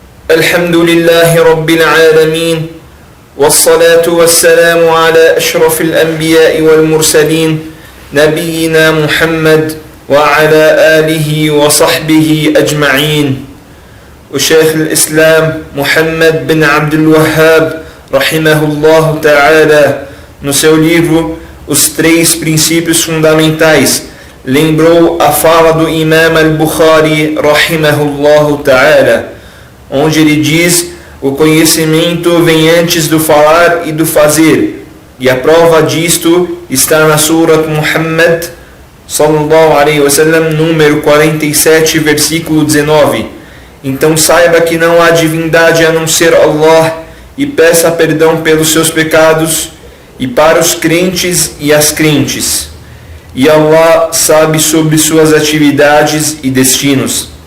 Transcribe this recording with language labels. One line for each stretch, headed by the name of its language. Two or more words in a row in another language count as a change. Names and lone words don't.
Arabic: الحمد لله رب العالمين والصلاة والسلام على أشرف الأنبياء والمرسلين نبينا محمد وعلى آله وصحبه أجمعين.
Portuguese: O Sheikh al-Islam Muhammad bin Abdul Wahhab,
Arabic: رحمه الله تعالى,
Portuguese: no seu livro Os Três Princípios Fundamentais, lembrou a fala do Imam al-Bukhari,
Arabic: رحمه الله تعالى,
Portuguese: onde ele diz: o conhecimento vem antes do falar e do fazer, e a prova disto está na Surat Muhammad
Arabic: صلى الله عليه وسلم,
Portuguese: número 47, versículo 19. Então saiba que não há divindade a não ser Allah, e peça perdão pelos seus pecados, e para os crentes e as crentes. E Allah sabe sobre suas atividades e destinos.